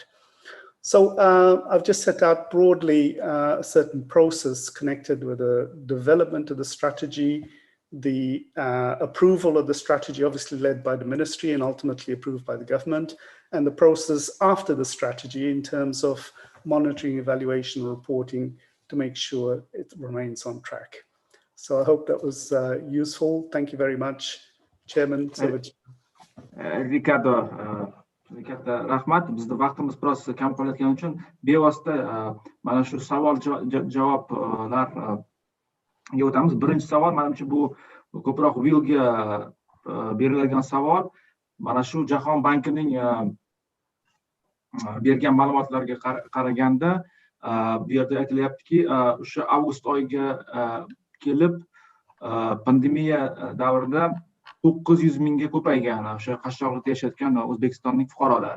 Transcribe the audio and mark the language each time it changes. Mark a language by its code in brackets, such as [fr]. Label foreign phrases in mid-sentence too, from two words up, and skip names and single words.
[en] So I've just set out broadly a certain process connected with the development of the strategy, the approval of the strategy, obviously led by the ministry and ultimately approved by the government, and the process after the strategy in terms of monitoring, evaluation, reporting to make sure it remains on track. So I hope that was useful. Thank you very much, Chairman. [uz] Ricardo, rahmat. Bizda vaqtimiz biroz kam qolayotgani uchun bevosita mana shu savol javoblarga o'tamiz. Birinchi savol, menimcha bu ko'proq Willga beriladigan savol. Mana shu Jahon bankining bergan ma'lumotlarga qaraganda bu yerda aytilyaptiki, o'sha avgust oyiga kelib pandemiya davrida 900 mingga ko'paygan o'sha qashshoqlikda yashayotgan O'zbekistonning fuqarolari.